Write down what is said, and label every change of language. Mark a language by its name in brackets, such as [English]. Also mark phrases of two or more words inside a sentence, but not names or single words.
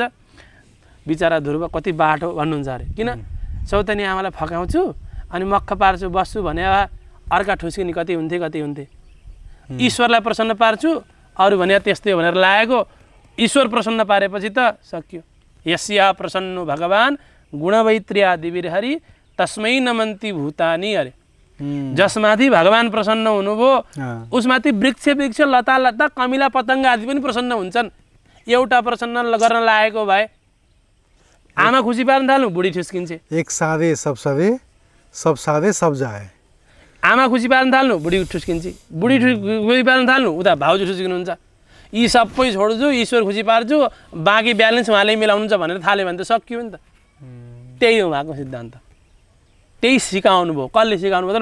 [Nepali] बिचरा ध्रुव कति बाटो भन्नुहुन्छ अरे। किन? चौतनी आमालाई फकाउँछु अनि मक्ख पार्छु बस्छु भने अर्का ठुस्किने कति हुन्थे। ईश्वरलाई प्रसन्न पार्छु, अरू भने त्यस्तै भनेर लागेको, ईश्वर प्रसन्न पारेपछि त सकियो। [Sanskrit] यस्या प्रसन्नो भगवान् गुणवैत्र्यादिविर्हरि तस्मै नमन्ति भूतानि अरे। [Nepali] जसमाथि भगवान् प्रसन्न हुनुभयो उसमाथि वृक्ष लता कमिला पतङ्ग आदि पनि प्रसन्न हुन्छन्। एउटा प्रसन्न गर्न लागेको भए आमा खुसी पार्न थाल्नु, बुढी ठुस्किन्छे। [Hindi] एक साधे सब सधे, सब साधे सब जाए। [Nepali] आमा खुसी पार्न थाल्नु, बुढी ठुस्किन्छ, बुढी खुसी पार्न थाल्नु, उता भाउजू ठुस्किनुहुन्छ। यी सबै छोड्छु, ईश्वर खुसी पार्छु, बाँकी ब्यालेन्स उहाँले मिलाउनुहुन्छ भनेर थाल्यो भने त सकियो नि त। त्यही हो उहाँको सिद्धान्त, त्यही सिकाउनु भयो। कसले सिकाउनु भयो त?